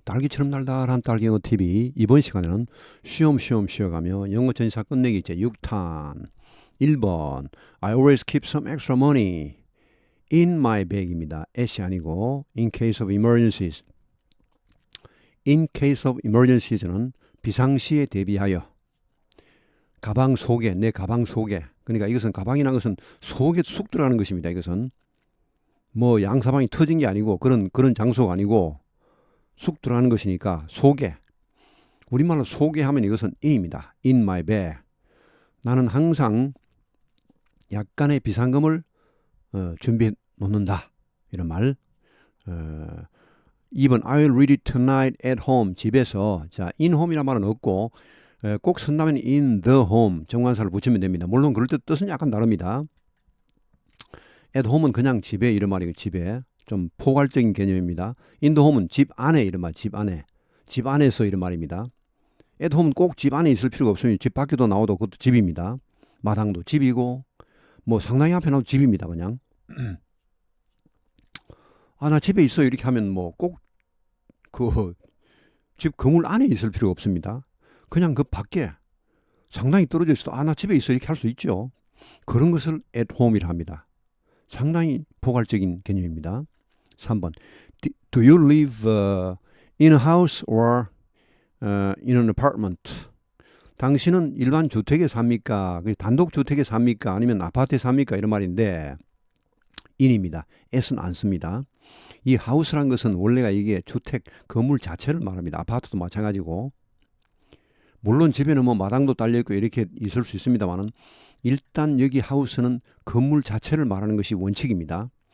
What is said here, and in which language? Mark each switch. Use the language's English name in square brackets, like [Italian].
[Korean] 딸기처럼 달달한 딸기영어 TV. 이번 시간에는 쉬엄쉬엄 쉬어가며 영어 전사 끝내기 제 6탄 1번 [English] I always keep some extra money in my bag [Korean] 입니다. [English] at이 아니고 in case of emergencies. in case of emergencies [Korean] 는 비상시에 대비하여 가방 속에, 내 가방 속에, 그러니까 이것은 가방이라는 것은 속에 쑥 들어가는 것입니다. 이것은 뭐 양사방이 터진 게 아니고 그런 장소가 아니고 쑥 들어가는 것이니까 속에, 우리말로 속에 하면 이것은 in입니다. [English] in my bag. [Korean] 나는 항상 약간의 비상금을 준비해 놓는다. 이런 말. [English] 2번 I will read it tonight at home. [Korean] 집에서. 자, [English] in home [Korean] 이란 말은 없고 꼭 쓴다면 [English] in the home [Korean] 정관사를 붙이면 됩니다. 물론 그럴 때 뜻은 약간 다릅니다. [English] at home [Korean] 은 그냥 집에 이런 말이고, 집에. 좀 포괄적인 개념입니다. [English] in the home [Korean] 은 집 안에 이런 말, 집 안에. 집 안에서 이런 말입니다. [English] at home [Korean] 은 꼭 집 안에 있을 필요가 없으면 집 밖에도 나와도 그것도 집입니다. 마당도 집이고 뭐 상당히 앞에 나도 집입니다. 그냥 나 집에 있어 이렇게 하면 뭐 꼭 그 집 건물 안에 있을 필요가 없습니다. 그냥 그 밖에 상당히 떨어져 있어도 나 집에 있어 이렇게 할 수 있죠. 그런 것을 [English] at home [Korean] 이라 합니다. 상당히 포괄적인 개념입니다. [English] 3번 Do you live in a house or in an apartment? [Korean] 당신은 일반 주택에 삽니까? 단독주택에 삽니까? 아니면 아파트에 삽니까? 이런 말인데 in입니다. at은 안 씁니다. 이 house란 것은 원래가 이게 주택, 건물 자체를 말합니다. 아파트도 마찬가지고. 물론 집에는 뭐 마당도 딸려있고 이렇게 있을 수 있습니다만은 일단 여기 house는 건물 자체를 말하는 것이 원칙입니다.